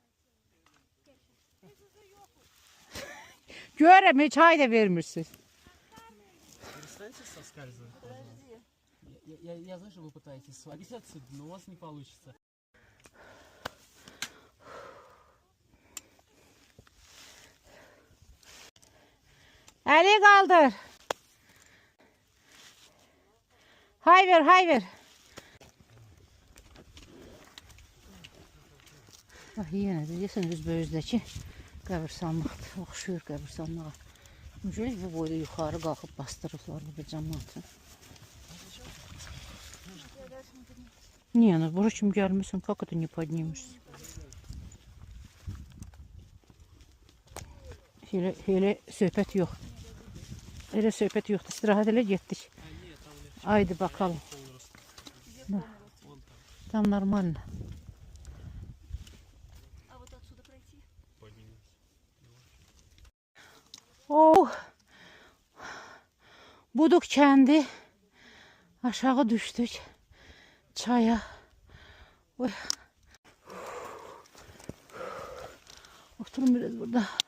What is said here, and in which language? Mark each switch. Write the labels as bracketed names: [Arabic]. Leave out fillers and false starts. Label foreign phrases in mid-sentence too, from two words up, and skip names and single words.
[Azerbaijani] Görürəm, heç ay da vermirsiniz. [Russian] Перестаньте соскальзывать, пожалуйста. Я знаю, что вы пытаетесь свалить отсюда, но у вас не получится. [Azerbaijani] Əli qaldır. Hay ver. Bax, yenə də deyəsən üzbəüzdəki qəbirstanlıqdır. Oxşuyur qəbirstanlığa. Mücəlik bu boyda yuxarı qalxıb bastırıblar burada cəmaatı. [Russian] Не, ну [Azerbaijani] bura kim gəlməsin, [Russian] как это не поднимешься? [Azerbaijani] Elə söhbət yox. Elə söhbət yoxdur. İstirahət elə getdik. [Turkish] Haydi bakalım. [Russian] Да. Там нормально. А вот отсюда пройти? Oh. [Turkish] Buduk kendi. Aşağı düştük. Çaya. Oy. Oturun biraz burada.